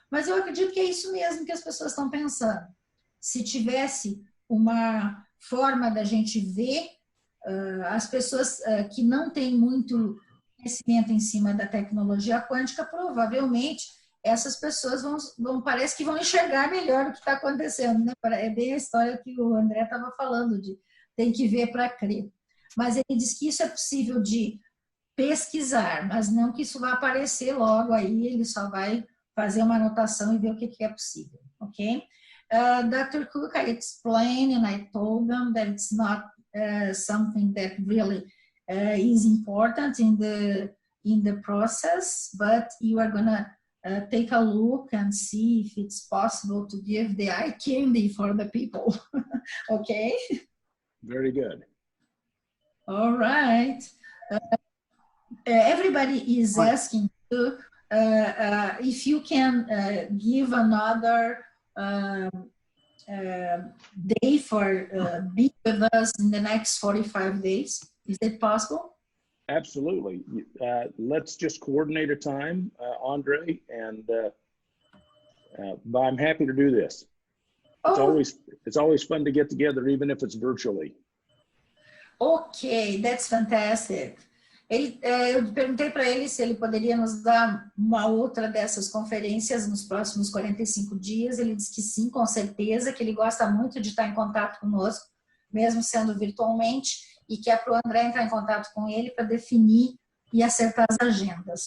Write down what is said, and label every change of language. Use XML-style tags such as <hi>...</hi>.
<pt>Mas eu acredito que é isso mesmo que as pessoas estão pensando. Se tivesse uma forma da gente ver as pessoas que não têm muito conhecimento em cima da tecnologia quântica, provavelmente essas pessoas parece que vão enxergar melhor o que está acontecendo, né? É bem a história que o André estava falando, de tem que ver para crer. Mas ele diz que isso é possível de pesquisar, mas não que isso vai aparecer logo aí, ele só vai fazer uma anotação e ver o que é possível, ok?</pt> <en>Dr. Cook, I explained and I told them that it's not something that really is important in the process, but you are gonna take a look and see if it's possible to give the eye candy for the people. Okay? Very good. All right. Everybody is asking you if you can give another day for being with us in the next 45 days. Is it possible? Absolutely. Let's just coordinate a time, Andre, and I'm happy to do this. It's always fun to get together, even if it's virtually. Okay, that's fantastic.</en> <pt>Eu perguntei para ele se ele poderia nos dar uma outra dessas conferências nos próximos 45 dias. Ele disse que sim, com certeza, que ele gosta muito de estar em contato conosco, mesmo sendo virtualmente, e que é para o André entrar em contato com ele para definir e acertar as agendas.</pt>